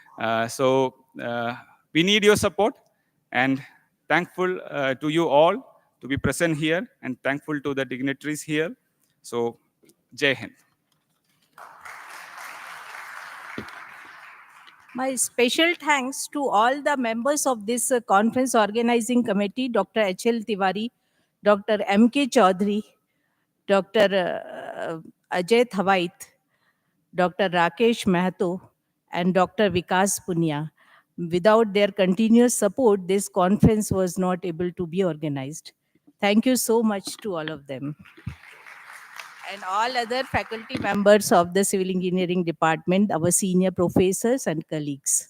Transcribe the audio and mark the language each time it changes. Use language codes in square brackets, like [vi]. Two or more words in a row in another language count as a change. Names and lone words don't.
[en] We need your support, and thankful to you all to be present here, and thankful to the dignitaries here. [hi] So, Jai Hind. [en] My special thanks to all the members of this conference organizing committee, Dr. H.L. Tiwari, Dr. M.K. Chaudhary, Dr. Ajay Thawait, Dr. Rakesh Mahato, and Dr. Vikas Punya. Without their continuous support, this conference was not able to be organized. Thank you so much to all of them. And all other faculty members of the Civil Engineering Department, our senior professors and colleagues.